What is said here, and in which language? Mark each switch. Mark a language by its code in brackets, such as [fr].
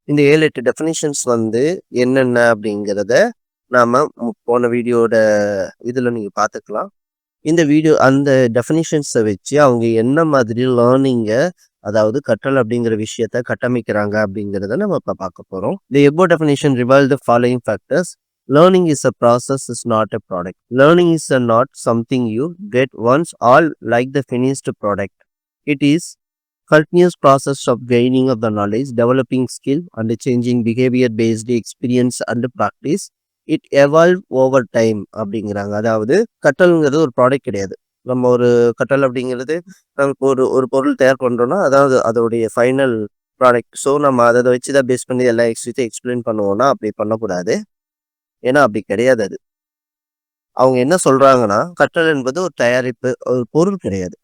[ta] இந்த 7-8 டெஃபினிஷன்ஸ் வந்து என்னென்ன அப்படிங்கிறத நாம போன வீடியோட இதில் நீங்கள் பார்த்துக்கலாம். இந்த வீடியோ அந்த டெஃபினிஷன்ஸை வச்சு அவங்க என்ன மாதிரி லேர்னிங்கை, அதாவது கற்றல் அப்படிங்கிற விஷயத்த கட்டமைக்கிறாங்க அப்படிங்கிறத நம்ம இப்போ பார்க்க போகிறோம். [en] The above definition reveals the following factors. Learning is a process, is not a product. Learning is not something you get once, all like the finished product. It is continuous process of gaining of the knowledge, developing skill and changing behavior based experience and practice. It evolve over time [ta] அப்படிங்கிறாங்க. அதாவது கற்றல்ங்கிறது ஒரு product கிடையாது. நம்ம ஒரு கற்றல் அப்படிங்கிறது நமக்கு ஒரு ஒரு பொருள் தயார் பண்ணுறோன்னா அதாவது அதோடைய ஃபைனல் ப்ராடக்ட். ஸோ நம்ம அதை வச்சு தான் பேஸ் பண்ணி எல்லா விஷயத்தையும் எக்ஸ்பிளைன் பண்ணுவோம்னா அப்படி பண்ணக்கூடாது. ஏன்னா அப்படி கிடையாது. அது அவங்க என்ன சொல்றாங்கன்னா கற்றல் என்பது ஒரு தயாரிப்பு, ஒரு பொருள் கிடையாது.